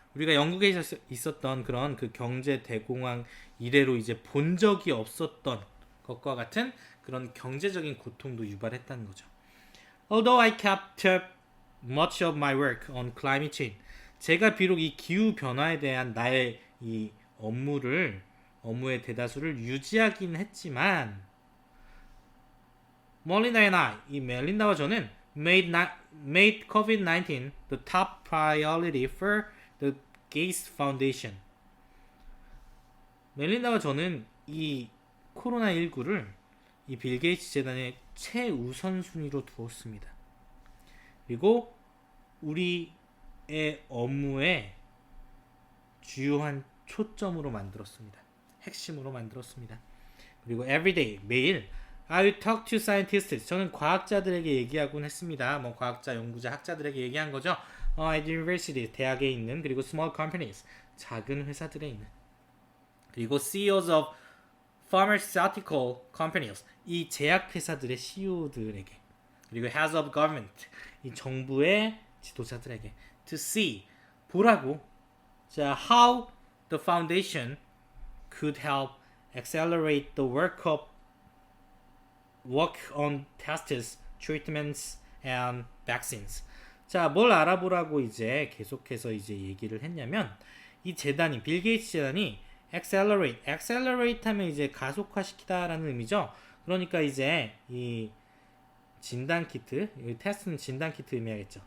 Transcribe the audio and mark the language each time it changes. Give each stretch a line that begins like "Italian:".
Korean: 우리가 영국에 있었던 그런 그 경제 대공황 이래로 이제 본 적이 없었던 것과 같은 그런 경제적인 고통도 유발했다는 거죠.
English: Although I kept up much of my work on climate change, 제가 비록 이 기후 변화에 대한 나의 이 업무의 대다수를 유지하긴 했지만, 멀린다 and I, 이 멜린다와 저는 made COVID-19 the top priority for the Gates Foundation.
Korean: 멜린다와 저는 이 코로나19를 이 빌 게이츠 재단의 최우선순위로 두었습니다. 그리고 우리의 업무의 주요한 초점으로 만들었습니다. 핵심으로 만들었습니다.
English: 그리고 everyday, 매일 I will talk to scientists.
Korean: 저는 과학자들에게 얘기하곤 했습니다. 뭐 과학자, 연구자, 학자들에게 얘기한 거죠. At university, 대학에 있는, 그리고 small companies, 작은 회사들에 있는, 그리고 CEOs of pharmaceutical companies, 이 제약회사들의 CEO들에게, 그리고 heads of government, 이 정부의 지도자들에게 to see, 보라고.
English: 자, how the foundation could help accelerate the work on tests, treatments, and vaccines.
Korean: 자, 뭘 알아보라고 이제 계속해서 이제 얘기를 했냐면, 이 재단이, 빌 게이츠 재단이 accelerate 하면 이제 가속화시키다라는 의미죠. 그러니까 이제 이 진단 키트, 이 테스트는 진단 키트 의미하겠죠.